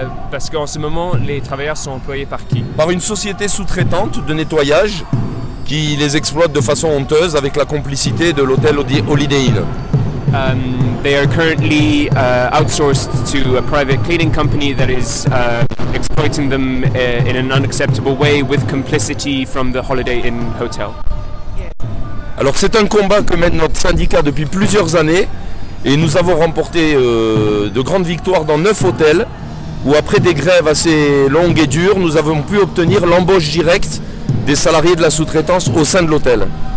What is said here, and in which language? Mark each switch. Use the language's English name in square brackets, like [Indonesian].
[French] Parce qu'en ce moment, les travailleurs sont employés par qui? Par une société sous-traitante de nettoyage qui les exploite de façon honteuse avec la complicité de l'hôtel Holiday Inn. [English] They are currently outsourced to a private cleaning company that is exploiting them in an unacceptable way with complicity from the Holiday Inn Hotel. [French] Alors c'est un combat que mène notre syndicat depuis plusieurs années et nous avons remporté de grandes victoires dans 9 hôtels où après des grèves assez longues et dures, nous avons pu obtenir l'embauche directe des salariés de la sous-traitance au sein de l'hôtel.